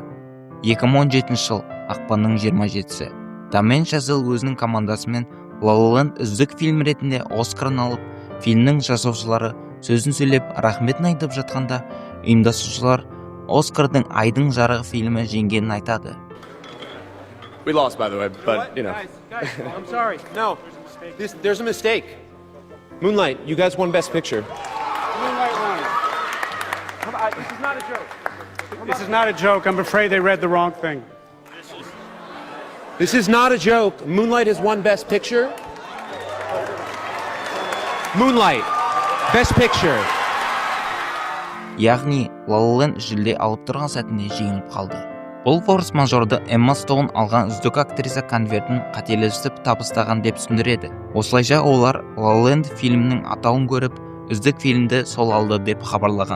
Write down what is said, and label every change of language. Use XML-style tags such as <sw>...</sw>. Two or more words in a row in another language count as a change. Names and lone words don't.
<kk>2017 жыл ақпанның 27-сі Дамен Шазел өзінің командасымен Ленд үздік фильм ретінде Оскарын алып, фильмнің жасаушылары сөзін сөйлеп рахметін айтып жатқанда, ұйымдастырушылар Оскардың Айдың жарығы фильмі жеңгенін айтады.</kk> <en>We lost, by the way, but you know. Guys, I'm sorry. No, there's a mistake. Moonlight, you guys won Best Picture. Moonlight won. This is not a joke. This is not a joke. I'm afraid they read the wrong thing. This is not a joke. Moonlight has won Best Picture. Moonlight, Best Picture.</en> <kk>Яғни, Ленд жүлде алып тұрған сәтінде жеңіліп қалды. Бұл форс-мажорды Эмма Стоун алған үздік актриса конвертін қателесіп табыстаған деп түсіндіреді. Осылайша олар Ленд фильмінің атауын көріп, үздік фильмді сол алды деп хабарлаған.</kk>